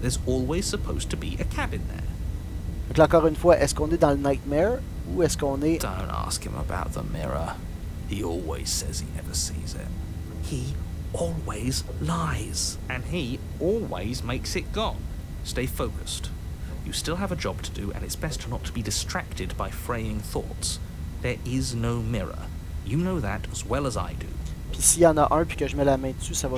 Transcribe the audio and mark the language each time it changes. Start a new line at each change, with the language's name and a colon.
English: There's always supposed to be a cabin there.
French: Donc là, encore une fois, est-ce qu'on est dans le nightmare ou est-ce qu'on est...
English: Don't ask him about the mirror. He always says he never sees it. He always lies. And he always makes it gone. Stay focused. You still have a job to do, and it's best not to be distracted by fraying thoughts. There is no mirror. You know that as well as I do.
French: Puis s'il y en a un puis que je mets la main dessus, ça va